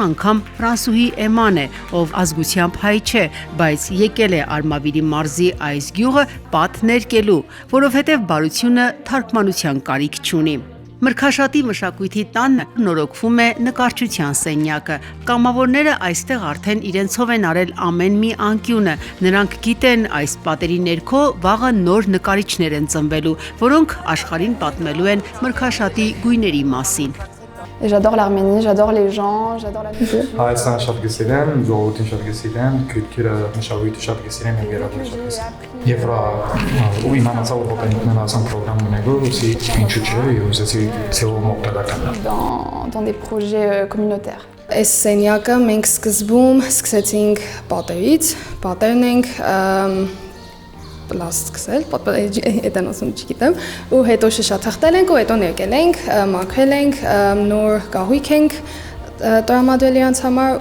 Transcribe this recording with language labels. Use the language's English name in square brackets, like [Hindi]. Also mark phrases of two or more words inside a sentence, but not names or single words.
[Armenian] անգամ ֆրանսուհի Էման է, ով ազգությամբ հայ չէ, բայց եկել է Արմավիրի մարզի այս գյուղը պատ ներկելու, որովհետև բարությունը թարգմանության կարիք չունի։ Մրգաշատի մշակույթի տանն նորոգվում է նկարչության սենյակը։ Կամավորները այստեղ արդեն իրենցով են արել ամեն մի անկյունը։ Նրանք գիտեն այս պատերի ներքո վաղը նոր նկարիչներ են ծնվելու, որոնք աշխարհին պատմելու են մրգաշատի գույների մասին։ [French] J'adore l'Arménie, j'adore les gens, j'adore la culture. [Armenian] Հայաստանը շատ գսիրեմ, ժողովրդին շատ գսիրեմ, քույրերը մշակույթը շատ գսիրեմ եւ երաժշտությունը շատ գսիրեմ։ Եվ ու իմանացա որ հոկենիկներ ասան պրոգրամ ունեգո, ուսի ինչու՞ չէ, եւ ուզեցի ցեվում օգտակցել։ [French] Dans des projets communautaires. [Armenian] Այս սենյակը մենք սկզբում սկսեցինք պատերից, պատերն ենք պլաստ սկսել, այդան ասում չգիտեմ, ու հետո շշաթղթել ենք ու հետո ներկել ենք, մաքրել ենք, նոր կահույք ենք տրամադրել իրանց համար։